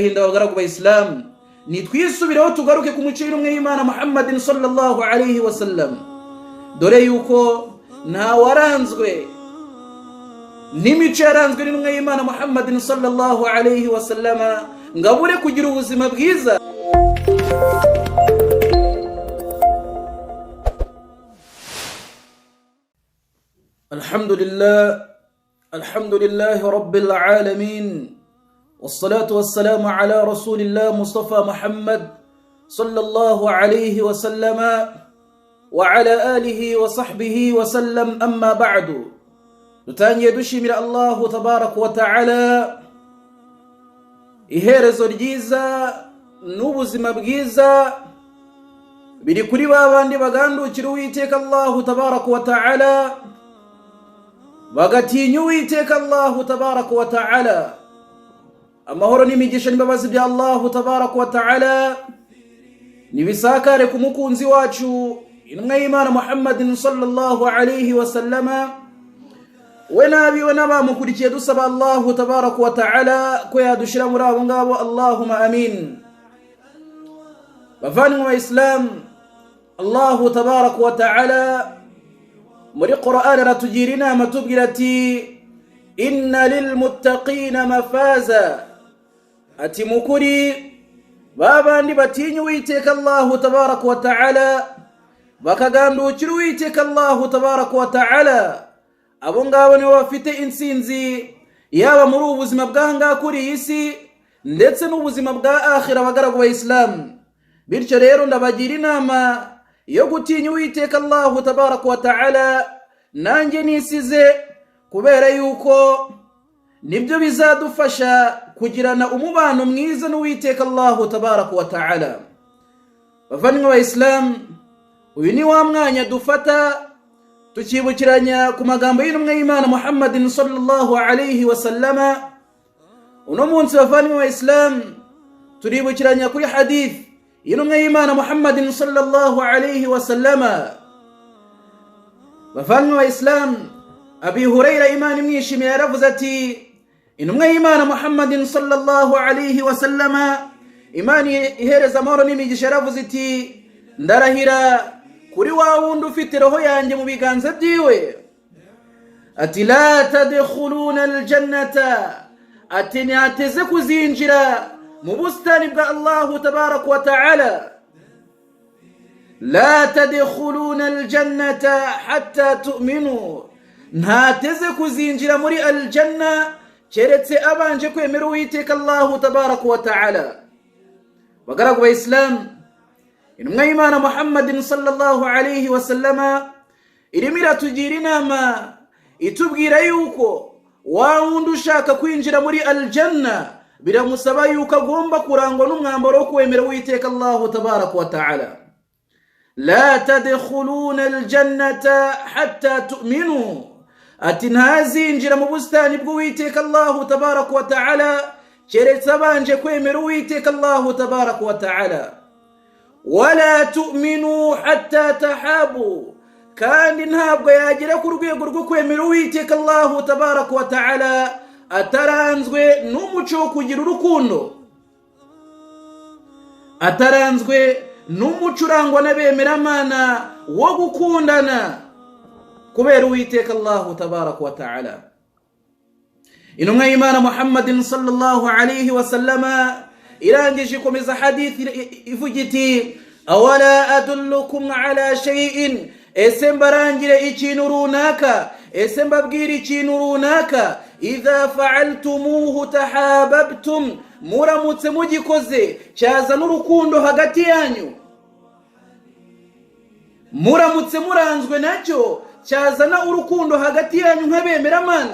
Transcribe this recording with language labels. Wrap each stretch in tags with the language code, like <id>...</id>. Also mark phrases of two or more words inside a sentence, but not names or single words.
<rw>agahinda abagaragu ba Islam, nitwisubireho tugaruke ku muco w'intumwa y'Imana Muhammadin</rw> <ar>صلى الله عليه وسلم,</ar> <rw>dore yuko nta waranzwe n'imico yaranzwe n'intumwa y'Imana Muhammadin</rw> <ar>صلى الله عليه وسلم</ar> <rw>ngabure kugira ubuzima bwiza.</rw> <ar>الحمد لله رب العالمين، والصلاة والسلام على رسول الله مصطفى محمد صلى الله عليه وسلم وعلى آله وصحبه وسلم. أما بعد,</ar> <rw>dutangiye dushimira</rw> <ar>الله تبارك وتعالى</ar> <rw>iherezo ryiza n'ubuzima bwiza biri kuri babandi bagandukira Uwiteka</rw> <ar>الله تبارك وتعالى,</ar> <rw>bagatinya Uwiteka</rw> <ar>الله تبارك وتعالى.</ar> <rw>Amahoro n'imigisha n'imbabazi bya</rw> <ar>الله تبارك وتعالى</ar> <rw>nibisakare ku mukunzi wacu intumwa y'Imana Muhammadin</rw> <ar>صلى الله عليه وسلم,</ar> <rw>we nabiwe n'abamukurikiye. Dusaba</rw> <ar>الله تبارك وتعالى</ar> <rw>ko yadushira muri abo ngabo,</rw> <ar>اللهم آمين.</ar> <rw>Bavandimwe wa Islam,</rw> <ar>الله تبارك وتعالى</ar> <rw>muri Qur'an aratugira inama tubwira ati</rw> <ar>إن للمتقين مفازا,</ar> <rw>ati mukuri babandi batinya Uwiteka</rw> <ar>الله تبارك وتعالى</ar> <rw>bakagandukira Uwiteka</rw> <ar>الله تبارك وتعالى,</ar> <rw>abo ngabo nibo bafite insinzi yaba muri ubuzima bw'ahangaha kuri iyi si ndetse n'ubuzima bwa akhira abagaragu ba Islam. Bityo rero ndabagira inama yo gutinya Uwiteka</rw> <ar>الله تبارك وتعالى,</ar> <rw>nanjye nisize, kubera yuko nibyo bizadufasha kugirana umubano mwiza n'Uwiteka</rw> <ar>الله تبارك وتعالى.</ar> <rw>Bavandimwe ba Islam, uyu ni wa mwanya dufata tukibukiranya ku magambo y'intumwa y'Imana Muhammadin</rw> <ar>صلى الله عليه وسلم.</ar> <rw>Uno munsi bavandimwe ba Islam turibukiranya kuri hadith y'intumwa y'Imana Muhammadin</rw> <ar>صلى الله عليه وسلم.</ar> <rw>Bavandimwe ba Islam, Abi Hurayra Imana imwishimiye yaravuze ati intumwa y'Imana Muhammadin</rw> <ar>صلى الله عليه وسلم,</ar> <rw>Imana ihereza amahoro n'imigisha, yaravuze iti ndarahira kuri wa wundi ufite roho yanjye mu biganza byiwe, ati</rw> <ar>لا تدخلون الجنة,</ar> <rw>ati ntiyateze kuzinjira mu busitani bwa</rw> <ar>الله تبارك وتعالى. لا تدخلون الجنة حتى تؤمنوا,</ar> <rw>ntateze kuzinjira muri aljanna keretse abanje kwemera Uwiteka</rw> <ar>الله تبارك وتعالى.</ar> <rw>Bagaragu ba Islam, intumwa y'Imana Muhammadin</rw> <ar>صلى الله عليه وسلم</ar> <rw>irimo iratugira inama itubwira yuko wa wundi ushaka kwinjira muri aljanna biramusaba yuko agomba kurangwa n'umwambaro wo kwemera Uwiteka</rw> <ar>الله تبارك وتعالى. لا تدخلون الجنة حتى تؤمنوا,</ar> <rw>ati ntazinjira mu busitani bw'Uwiteka</rw> <ar>الله تبارك وتعالى</ar> <rw>keretse abanje kwemera Uwiteka</rw> <ar>الله تبارك وتعالى. ولا تؤمنوا حتى تحابوا,</ar> <rw>kandi ntabwo yagera ku rwego rwo kwemera Uwiteka</rw> <ar>الله تبارك وتعالى</ar> <rw>ataranzwe n'umuco wo kugira urukundo, ataranzwe n'umuco urangwa n'abemeramana wo gukundana kubera Uwiteka</rw> <ar>الله تبارك وتعالى.</ar> <rw>Intumwa y'Imana Muhammadin</rw> <ar>صلى الله عليه وسلم</ar> <rw>irangije ikomeza hadithi ivuga iti</rw> <ar>أولا أدلكم على شيء,</ar> <rw>ese mbarangire ikintu runaka, ese mbabwire ikintu runaka,</rw> <ar>إذا فعلتموه تحاببتم,</ar> <rw>muramutse mugikoze cyaza n'urukundo hagati yanyu, muramutse muranzwe nacyo cyazana urukundo hagati yanyu nk'abemeramana.</rw>